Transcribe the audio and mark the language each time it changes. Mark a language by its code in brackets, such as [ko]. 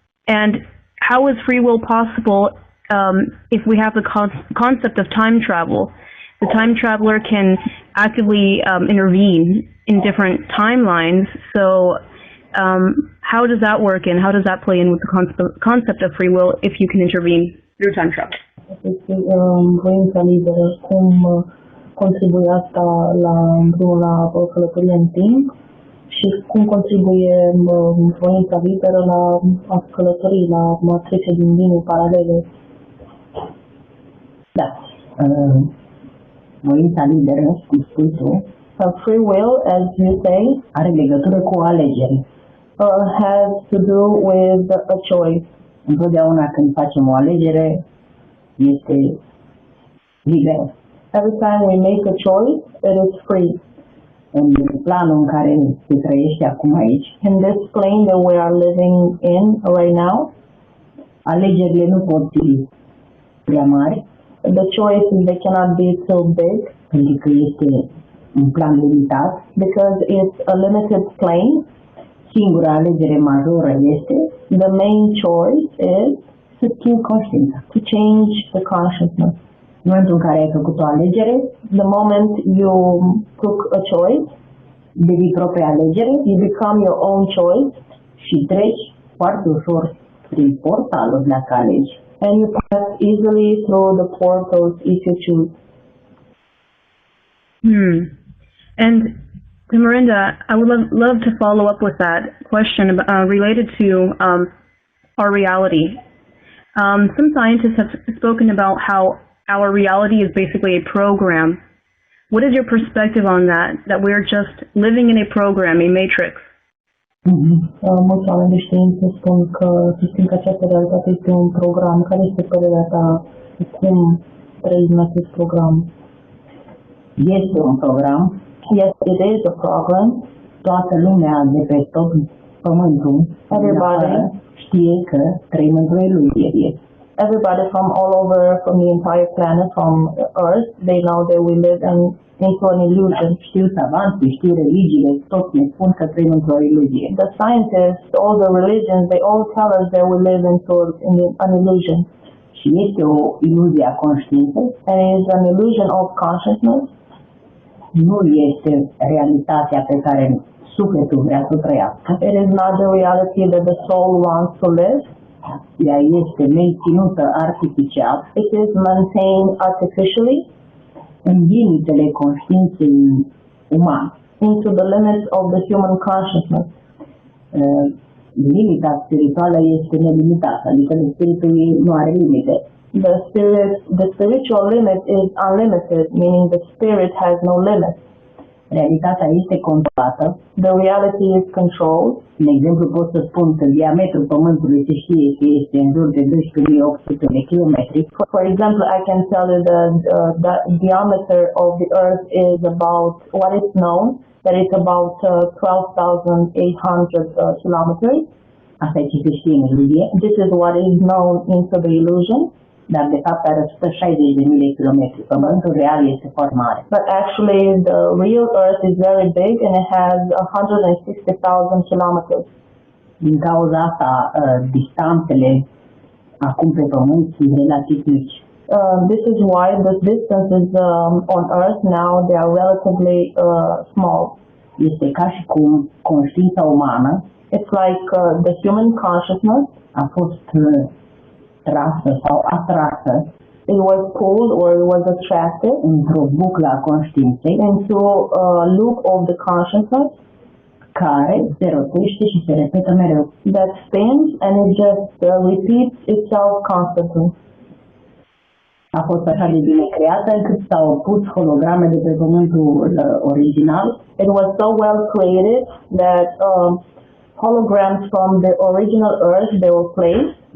[en] And how is free will possible if we have the concept of time travel? The time traveler can actively intervene in different timelines. So how does that work, and how does that play in with the concept of free will if you can intervene through time travel? [ro] Voința liberă, cum contribuie asta la călătorie în timp și cum contribuie voința liberă la a călători, la a trece din linii paralele. Da. Voința liberă, cum spui tu, [en] free will, as you say, [ro] are legătură cu o alegere. [en] Has to do with a choice. [ro] Întotdeauna când facem o alegere, este liberă. [en] Every time we make a choice, it is free. [ro] În planul în care se trăiește acum aici, [en] in this plane that we are living in right now, [ro] alegerile nu pot fi prea mari. [en] The choices, they cannot be too big. [ro] Pentru că este un plan limitat. [en] Because it's a limited plane. [ro] Singura alegere majoră este [en] the main choice is [ro] să schimbi conștiința. [en] To change the consciousness. [ro] În momentul în care ai făcut o alegere, [en] the moment you took a choice, [ro] devii propria alegere, [en] you become your own choice [ro] și treci foarte ușor prin portalul dacă alegi. [en] And you pass easily through the portals if you choose. And Tamarinda, I would love to follow up with that question related to our reality. Some scientists have spoken about how our reality is basically a program. What is your perspective on that? That we're just living in a program, a matrix? [ro] Mulți oameni de știință spun că această realitate este un program. Care este părerea ta? Cum trăim acest program? Este un program. [en] Yes, it is a program. [ro] Toată lumea de pe tot pământul, [en] everybody [ro] știe că trăim într-o iluzie. [en] Everybody from all over, from the entire planet, from Earth, they know that we live into an illusion. [ro] Știu savanții, știu religiile, toți ne spun că trăim într-o iluzie. [en] The scientists, all the religions, they all tell us that we live into an illusion. [ro] Și este o iluzie a conștiinței. [en] And it is an illusion of consciousness. [ro] Nu este realitatea pe care sufletul vrea să trăiască. [en] It is not the reality that the soul wants to live. [ro] Ea este menținută artificial. [en] It is maintained artificially [ro] în limitele conștiinței umane. [en] Into the limits of the human consciousness. [ro] Limita spirituală este nelimitată, adică spiritul nu are limite. [en] The spiritual limit is unlimited, meaning the spirit has no limit. [ro] Realitatea este controlată. [en] The reality is controlled. [ro] De exemplu, pot să spun că diametrul Pământului se știe că este în jur de 12.800 de kilometri. [en] For example, I can tell you that the diameter of the Earth is about what is known, that it's about 12,800 kilometers. [ro] Asta e ce se știe în iluzie. [en] This is what is known into the illusion. [ro] Dar de fapt are 160.000 de kilometri. Pământul real este foarte mare. [en] But actually the real Earth is very big and it has 160,000 kilometers. [ro] Din cauza asta, distanțele acum pe Pământ sunt relativ mici. [en] This is why the distances on Earth now, they are relatively small. [ro] Este ca și cum conștiința umană [en] It's like the human consciousness [ro] a fost trasă sau atrasă [en] it was pulled or it was attracted [ro] într-o buclă a conștiinței [en] into a loop of the consciousness [ro] care se rotește și se repetă mereu. [en] that spins and it just repeats itself constantly. [ro] A fost așa de bine creată încât s-au pus holograme de pe pământul original. [en] It was so well created that holograms from the original Earth, they were placed,